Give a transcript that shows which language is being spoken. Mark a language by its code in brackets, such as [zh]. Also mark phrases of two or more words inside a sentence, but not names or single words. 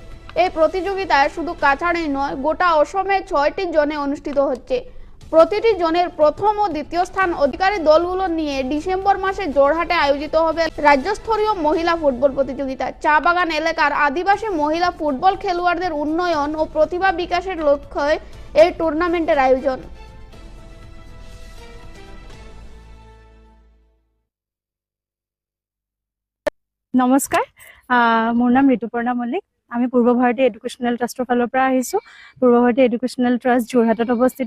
[bn] এই প্রতিযোগিতায় শুধু কাছাড়েই নয়, গোটা অসমে 6টি জোনে অনুষ্ঠিত হচ্ছে। প্রতিটি জোনের প্রথম ও দ্বিতীয় স্থান অধিকারী দলগুলো নিয়ে ডিসেম্বর মাসে জোরহাটে আয়োজিত হবে রাজ্যস্তরীয় মহিলা ফুটবল প্রতিযোগিতা। চা বাগান এলাকার আদিবাসী মহিলা ফুটবল খেলোয়াড়দের উন্নয়ন ও প্রতিভা বিকাশের লক্ষ্যে এই টুর্নামেন্টের আয়োজন। [as] নমস্কাৰ, মোৰ নাম ঋতুপৰ্ণা মল্লিক। আমি পূৰ্ব ভাৰতী এডুকেশ্যনেল ট্ৰাষ্টৰ ফালৰ পৰা আহিছোঁ। পূৰ্ব ভাৰতী এডুকেশ্যনেল ট্ৰাষ্ট যোৰহাটত অৱস্থিত।